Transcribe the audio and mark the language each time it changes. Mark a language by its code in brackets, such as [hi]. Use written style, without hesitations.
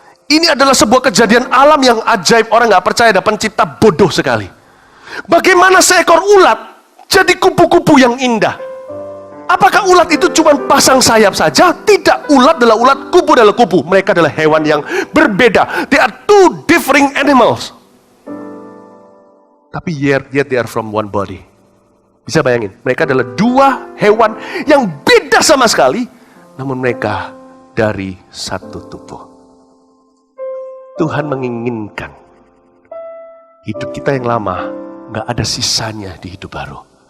[id] Ini adalah sebuah kejadian alam yang ajaib. Orang nggak percaya ada pencipta, bodoh sekali. Bagaimana seekor ulat jadi kupu-kupu yang indah? Apakah ulat itu cuma pasang sayap saja? Tidak, ulat adalah ulat, kupu adalah kupu. Mereka adalah hewan yang berbeda. [en] They are two differing animals. [id] Tapi [en] yet they are from one body. [id] Bisa bayangin, mereka adalah dua hewan yang beda sama sekali, namun mereka dari satu tubuh. Tuhan menginginkan hidup kita yang lama gak ada sisanya di hidup baru.